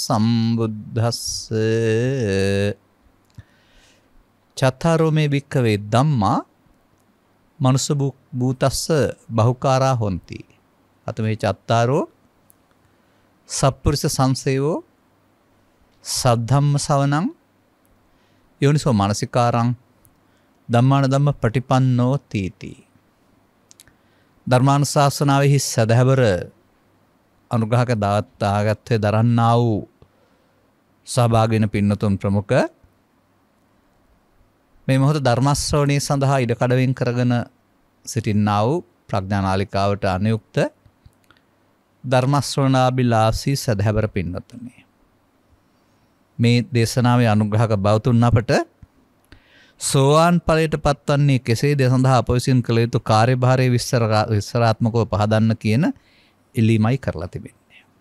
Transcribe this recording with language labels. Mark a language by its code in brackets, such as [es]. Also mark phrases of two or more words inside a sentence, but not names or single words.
[pi] සම්බුද්දස්සේ චත්තාරෝ මේ භික්ඛවේ ධම්මා මනුස්ස භූතස්ස බහුකාරා හොಂತಿ අතමේ චත්තාරෝ සප්පුරිස සංසේවෝ සද්ධම්ම සවනං යෝනිසෝ මානසිකාරං ධම්මාන ධම්ම පටිපන්නෝ තීති [si] ධර්මානුශාසනාවෙහි සදහැවර අනුග්‍රහක දායකත්වයේ දරන්නා වූ සහභාගී වෙන පින්නතුන් ප්‍රමුඛ මේ මොහොත ධර්ම ශ්‍රවණය සඳහා ඉඩකඩ වෙන් කරගෙන සිටින්නා වූ ප්‍රඥානාලිකාවට අනුයුක්ත ධර්ම ශ්‍රවණාබිලාසී සදහැවර පින්වත්නි මේ දේශනාවේ අනුග්‍රහක බවතුන් අපට සෝවාන් ඵලයට පත්වන්නේ කෙසේද සඳහා අප විසින් කළ යුතු කාර්යභාරයේ විස්තරාත්මකව පහදන්න කියන ඉල්ලීමයි කරලා තිබෙන්නේ.